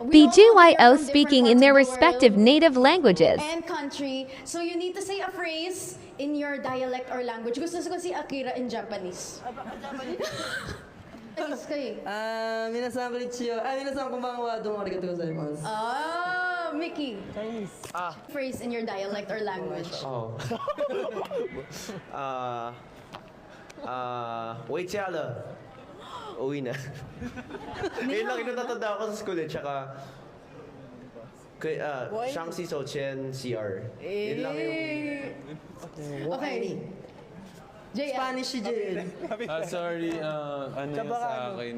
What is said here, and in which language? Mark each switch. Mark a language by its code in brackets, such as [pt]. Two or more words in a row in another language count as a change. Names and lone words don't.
[en] we all come here BGYO from speaking different in their parts of the respective world native languages. and country. So you need to say a phrase in your dialect or language. [tl] Gusto ko si Akira [en] in Japanese. [tl] Japanese ka eh. [ja] 皆さんこんにちは。皆さんこんばんは。どうもありがとうございます。 [en] Oh, Mickey. Phrase in your dialect or language. [zh] Oh. 回家了. [tl] Uwi na. Ngayon lang yung natatanda ako sa school eh. Tsaka, Shang Si So Chen CR. Yun lang yung... Okay. JL. Spanish si JL. Sorry, ano yung sa akin?